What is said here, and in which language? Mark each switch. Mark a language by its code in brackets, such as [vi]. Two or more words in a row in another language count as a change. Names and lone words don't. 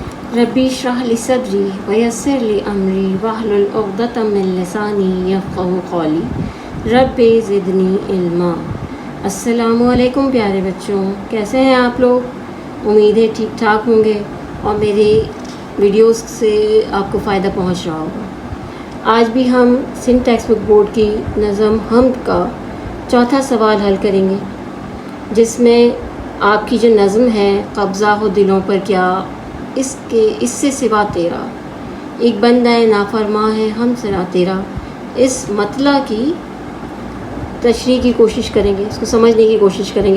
[ar] رب اشرح لي صدري ويسر لي أمري واحلل عقدة من لساني يفقهوا قولي رب زدني علما. السلام عليكم [ur] پیارے بچوں، کیسے ہیں آپ لوگ? امید ہے ٹھیک ٹھاک ہوں گے اور میرے ویڈیوز سے آپ کو فائدہ پہنچ رہا ہوگا. آج بھی ہم سندھ ٹیکسٹ بک بورڈ کی نظم حمد کا چوتھا سوال حل کریں گے، جس میں آپ کی جو نظم ہے قبضہ ہو دلوں پر کیا اس سے سوا تیرا، ایک بندہ ہے نافرماں ہے ہمسرا تیرا، اس مطلع کی تشریح کی کوشش کریں گے، اس کو سمجھنے کی کوشش کریں گے.